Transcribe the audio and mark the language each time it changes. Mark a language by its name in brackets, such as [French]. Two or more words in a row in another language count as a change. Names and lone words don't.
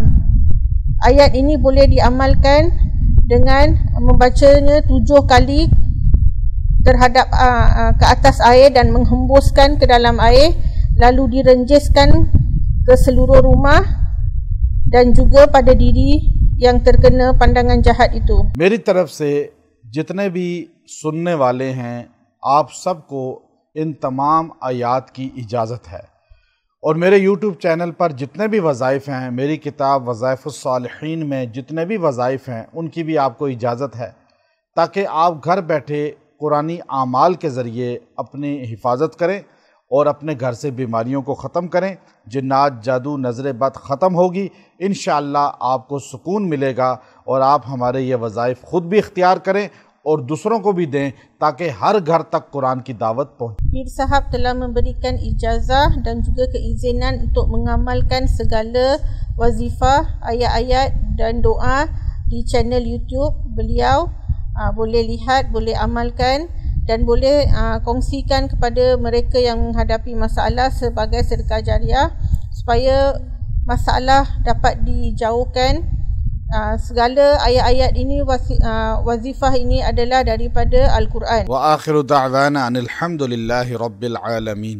[Malay] Ayat ini boleh diamalkan dengan membacanya 7 kali terhadap ke atas air dan menghembuskan ke dalam air, lalu direnjiskan ke seluruh rumah dan juga pada diri yang terkena pandangan jahat itu. [Hindi] मेरी तरफ से जितने भी सुनने वाले हैं, आप सबको इन तमाम आयात की इजाज़त है और मेरे YouTube चैनल पर जितने भी वज़ाइफ़ हैं, मेरी किताब वज़ाइफ़ुस सालिहीन में जितने भी वज़ाइफ़ हैं, उनकी भी आपको इजाज़त है, ताकि आप घर बैठे कुरानी आमाल के ज़रिए अपनी हिफाजत करें और अपने घर से बीमारियों को ख़त्म करें। जिन्नात, जादू, नज़र बद ख़त्म होगी, इंशाअल्लाह आपको सुकून मिलेगा और आप हमारे ये वज़ाइफ़ ख़ुद भी इख्तियार करें और दूसरों को भी दें ताकि हर घर तक कुरान की दावत पहुँचे। [Malay] Pir Sahab telah memberikan ijazah dan juga keizinan untuk mengamalkan segala wazifah, ayat-ayat dan doa di channel YouTube beliau. Boleh lihat, boleh amalkan dan boleh kongsikan kepada mereka yang menghadapi masalah sebagai sedekah jariah supaya masalah dapat dijauhkan. Segala ayat-ayat ini, wazifah ini adalah daripada Al-Quran. [Arabic] وآخر دعوانا أن الحمد لله رب العالمين.